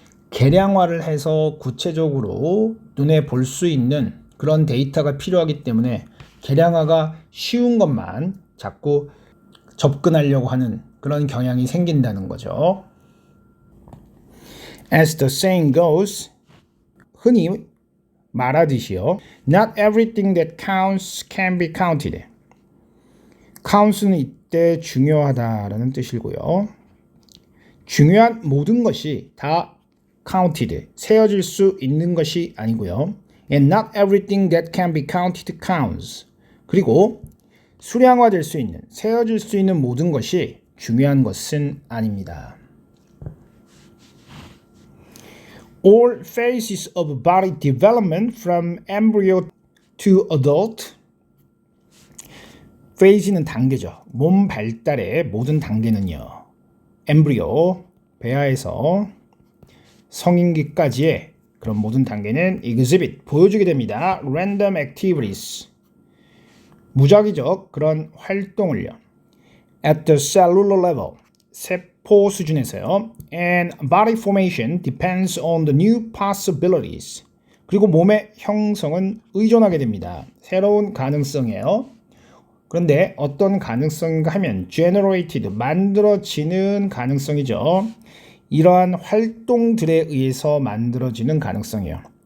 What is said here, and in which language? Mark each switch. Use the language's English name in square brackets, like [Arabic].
[Korean] 계량화를 해서 구체적으로 눈에 볼 수 있는 그런 데이터가 필요하기 때문에 계량화가 쉬운 것만 자꾸 접근하려고 하는 그런 경향이 생긴다는 거죠. [English] As the saying goes, [Korean] 흔히 말하듯이요. [English] Not everything that counts can be counted. [Korean] count는 이때 중요하다라는 뜻이고요. 중요한 모든 것이 다 counted, 세어질 수 있는 것이 아니고요. [English] And not everything that can be counted counts. [Korean] 그리고 수량화될 수 있는, 세어질 수 있는 모든 것이 중요한 것은 아닙니다. [English] All phases of body development from embryo to adult. [Korean] phase는 단계죠. 몸 발달의 모든 단계는요. embryo, 배아에서 성인기까지의 그런 모든 단계는 exhibit, 보여주게 됩니다. [English] random activities, [Korean] 무작위적 그런 활동을요. [English] at the cellular level, [Korean] 세포 수준에서요. [English] and body formation depends on the new possibilities. [Korean] 그리고 몸의 형성은 의존하게 됩니다. 새로운 가능성이에요. 그런데 어떤 가능성인가 하면 generated, 만들어지는 가능성이죠. 이러한 활동들에 의해서 만들어지는 가능성이에요.